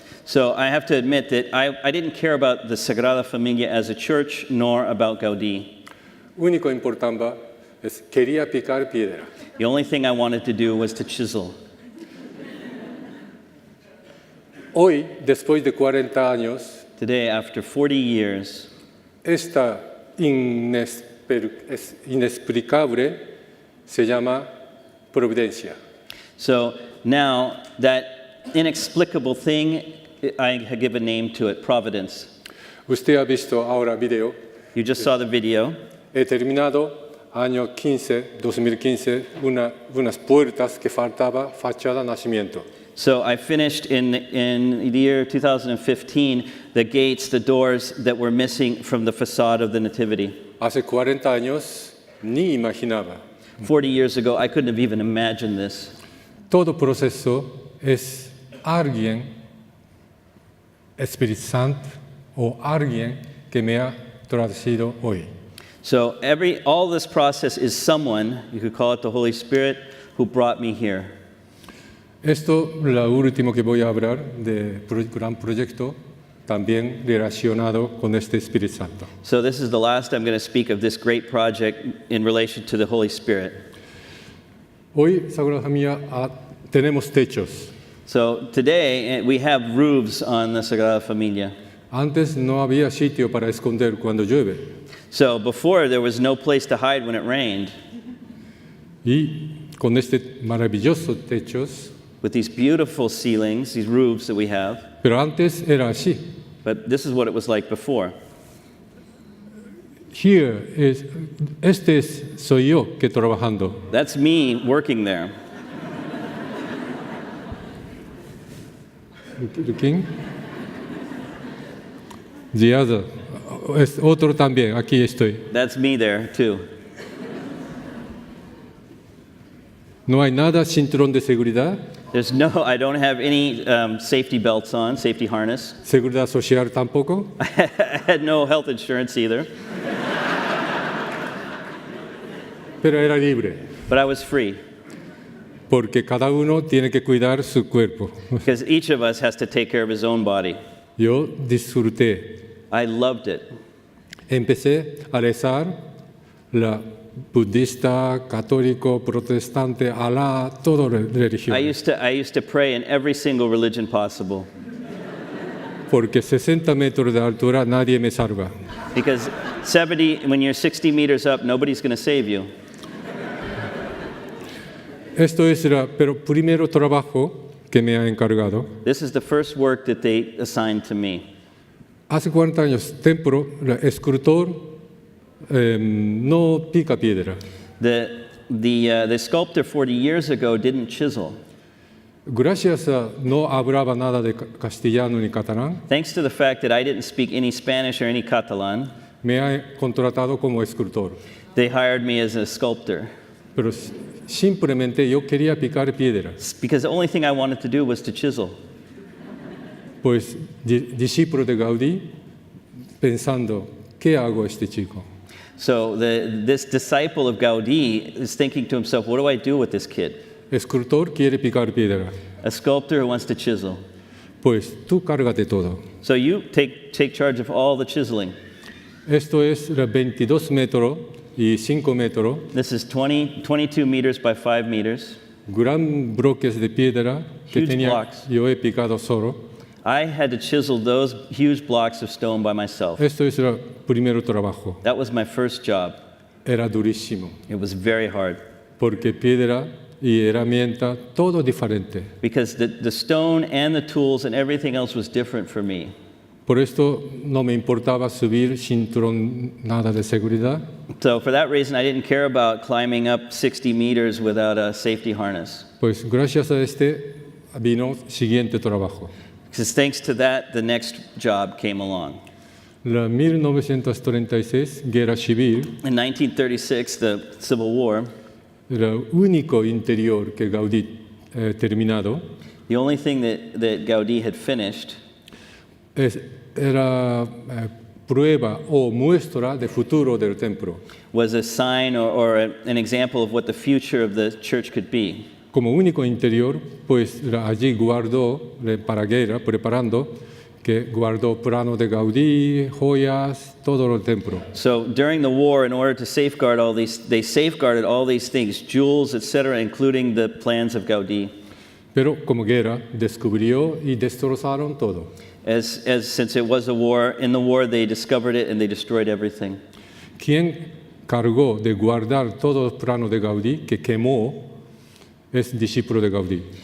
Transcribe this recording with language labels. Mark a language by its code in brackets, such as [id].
[en] So I have to admit that I didn't care about the Sagrada Familia as a church nor about Gaudí. [es] Único importaba es quería picar piedra. [en] The only thing I wanted to do was to chisel. [es] Hoy, después de 40 años, [en] Today, after 40 years, [es] esta inexplicable se llama providencia. [en] so now that inexplicable thing, I give a name to it, providence. [es] Usted ha visto ahora video. [en] You just saw the video. [es] He terminado año 2015, unas puertas que faltaba fachada nacimiento. [en] So I finished in the year 2015 the gates, the doors that were missing from the facade of the Nativity. [es] Hace 40 años ni imaginaba. [en] 40 years ago, I couldn't have even imagined this. [es] Todo proceso es alguien, Espíritu Santo o alguien que me ha traducido hoy. [en] So all this process is someone, you could call it the Holy Spirit, who brought me here. [es] Esto, lo último que voy a hablar de gran proyecto, también relacionado con este Espíritu Santo. [en] So this is the last I'm going to speak of this great project in relation to the Holy Spirit. [es] Hoy, Sagrada Familia, tenemos techos. [en] So today we have roofs on the Sagrada Familia. [es] Antes no había sitio para esconder cuando llueve. [en] So before there was no place to hide when it rained. [es] Y con este maravilloso techos, [en] With these beautiful ceilings, these roofs that we have. [es] pero antes era así. [en] But this is what it was like before. [es] Soy yo que trabajando. [en] That's me working there. [es] ¿Quién? [en] The other. [es] Es otro también, aquí estoy. [en] That's me there too. [es] No hay nada cinturón de seguridad, [en] I don't have any safety belts on, safety harness. [es] seguridad social tampoco. [en] I had no health insurance either, [es] Pero era libre, [en] but I was free [es] porque cada uno tiene que cuidar su cuerpo. [en] because each of us has to take care of his own body. [es] Yo disfruté. [en] I loved it. [es] Empecé a rezar la budista, católico, protestante, Alá, todo religión. [en] I used to pray in every single religion possible [es] Porque 60 metros de altura nadie me salva. [en] because when you're 60 meters up, nobody's going to save you. [es] Esto es pero primero trabajo que me ha encargado. [en] This is the first work that they assigned to me. [es] Hace 40 años, templo, el escultor no pica piedra. [en] The sculptor 40 years ago didn't chisel. [es] Gracias a no hablaba nada de castellano ni catalán, [en] Thanks to the fact that I didn't speak any Spanish or any Catalan, [es] me ha contratado como escultor. [en] they hired me as a sculptor. [es] pero simplemente yo quería picar piedra. [en] because the only thing I wanted to do was to chisel. [es] Pues discípulo de Gaudí, pensando, ¿qué hago este chico? [en] So this disciple of Gaudí is thinking to himself, what do I do with this kid? [es] Escultor quiere picar piedra. [en] A sculptor who wants to chisel. [es] Pues tú cárgate todo. [en] So you take charge of all the chiseling. [es] Esto es 22 metros y 5 metros, [en] This is 22 meters by 5 meters. [es] gran bloques de piedra que [en] Huge [es] tenía, [en] blocks. [es] yo he picado solo. [en] I had to chisel those huge blocks of stone by myself. [es] Esto es el primer trabajo. [en] That was my first job. [es] Era durísimo, [en] It was very hard [es] porque piedra y herramienta, todo diferente. [en] because the stone and the tools and everything else was different for me. [es] Por esto no me importaba subir cinturón, nada de seguridad. [en] So for that reason, I didn't care about climbing up 60 meters without a safety harness. [es] Pues gracias a este vino siguiente trabajo. [en] Because thanks to that, the next job came along. [es] La 1936, guerra civil, [en] In 1936, the Civil War, [es] era el único interior que Gaudí terminado. [en] the only thing that Gaudí had finished [es] Era prueba o muestra de futuro del templo. [en] was a sign or an example of what the future of the church could be. [es] Como único interior, pues allí guardó, para guerra, preparando, que guardó plano de Gaudí, joyas, todo el templo. [en] So during the war, in order to safeguard all these, they safeguarded all these things, jewels, etc., including the plans of Gaudí. [es] Pero como guerra, descubrió y destrozaron todo. [en] As since it was a war, in the war they discovered it and they destroyed everything. [es] Quien cargó de guardar todo el plano de Gaudí, que quemó, es discípulo de Gaudí.